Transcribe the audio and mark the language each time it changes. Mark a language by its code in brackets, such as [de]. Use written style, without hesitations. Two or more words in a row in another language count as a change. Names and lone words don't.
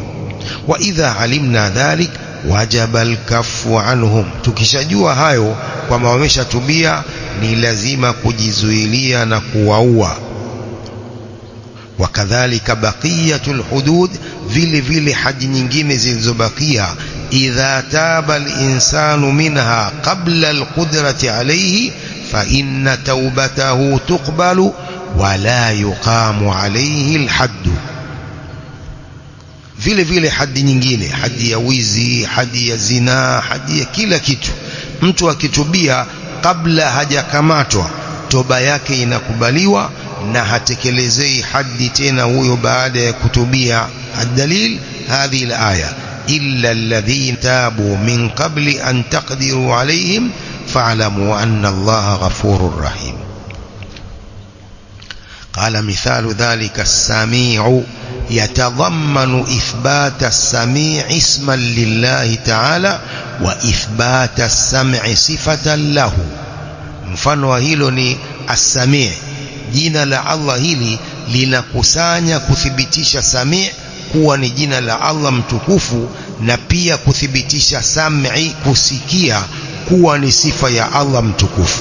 [ar] وإذا علمنا ذلك وجب الكف عنهم, [sw] tukishajua hayo kwamba wameshatubia ni lazima kujizuilia na kuwaua. [ar] وكذلك بقية الحدود, [sw] vile vile haji nyingine zilizobakia. [ar] إذا تاب الإنسان منها قبل القدرة عليه فإن توبته تقبل ولا يقام عليه الحد. [sw] Vile vile hadi nyingine, hadi ya wizi, hadi ya zina, hadi ya kila kitu, mtu akitubia kabla hajakamatwa, toba yake inakubaliwa na hatekelezei hadi tena huyo baada ya kutubia. [ar] الدليل هذه الآية إلا الذين تابوا من قبل أن تقدروا عليهم فاعلموا أن الله غفور رحيم. قال مثال ذلك السميع يتضمن إثبات السميع اسما لله تعالى وإثبات السمع صفة له. [sw] mfano wa hilo ni as-sami', jina la Allah hili linakusanya kuthibitisha sami' kuwa ni jina la Allah mtukufu, na pia kuthibitisha sam'i, kusikia, kuwa ni sifa ya Allah mtukufu.